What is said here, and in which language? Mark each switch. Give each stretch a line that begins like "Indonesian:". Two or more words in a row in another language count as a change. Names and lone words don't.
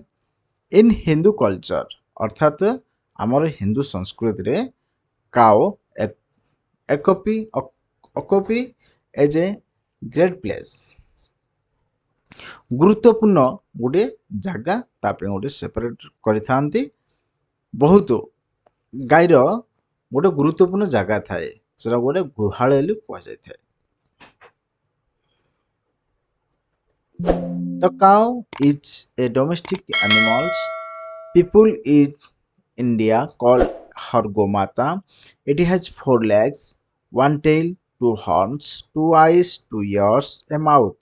English: in Hindu culture
Odia: ଅର୍ଥାତ୍ ଆମର ହିନ୍ଦୁ ସଂସ୍କୃତିରେ
English: cow occupy as a great place.
Odia: ଗୁରୁତ୍ୱପୂର୍ଣ୍ଣ ଗୋଟେ ଜାଗା ତା ପାଇଁ ଗୋଟେ ସେପାରେଟ୍ କରିଥାନ୍ତି। ବହୁତ ଗାଈର ଗୋଟେ ଗୁରୁତ୍ୱପୂର୍ଣ୍ଣ ଜାଗା ଥାଏ, ସେଟା ଗୋଟେ ଗୁହାଳ ବୋଲି କୁହାଯାଇଥାଏ।
English: The cow is a domestic animal. People in India call her Gomata. It has 4 legs, 1 tail, 2 horns, 2 eyes, 2 ears, a mouth.